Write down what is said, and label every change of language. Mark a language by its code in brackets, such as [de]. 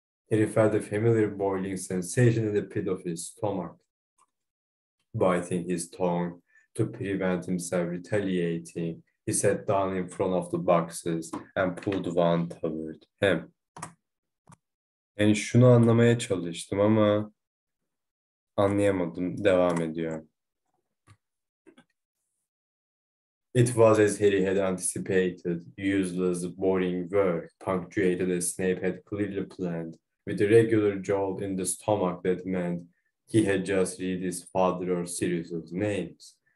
[en] Harry felt a familiar boiling sensation in the pit of his stomach. Biting his tongue to prevent himself retaliating, he sat down in front of the boxes and pulled one toward him. [tr] Yani şunu anlamaya çalıştım ama anlayamadım. Devam ediyor. [en] It was as Harry had anticipated, useless, boring work, punctuated as Snape had clearly planned, with a regular jolt in the stomach that meant he had just read his father or Sirius's names.